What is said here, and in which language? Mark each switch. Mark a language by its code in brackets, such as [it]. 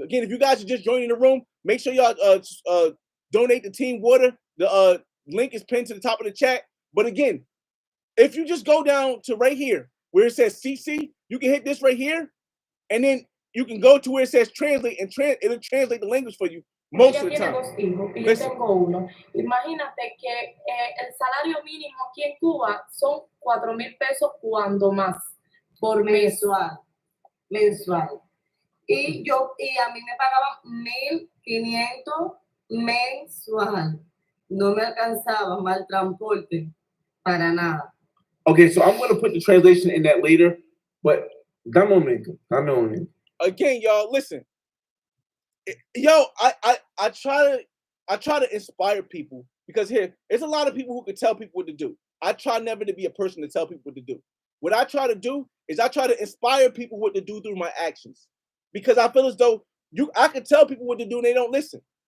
[en] Again, if you guys are just joining the room, make sure y'all donate to Team Water. The link is pinned to the top of the chat. But again, if you just go down to right here where it says CC, you can hit this right here, and then you can go to where it says translate, and it'll translate the language for you most of the time. [es] Dos hijos, y yo tengo uno. Imagínate que el salario mínimo aquí en Cuba son 4,000 pesos cuando más por mes. Mensual. Y a mí me pagaban 1,500 mensual. No me alcanzaba mal transporte para nada. [en] Okay, so I'm going to put the translation in that later, but [es] dame un momento. [en] Again, y'all, listen. Yo, I try to inspire people, because here, there's a lot of people who can tell people what to do. I try never to be a person to tell people what to do. What I try to do is I try to inspire people what to do through my actions, because I feel as though I can tell people what to do and they don't listen.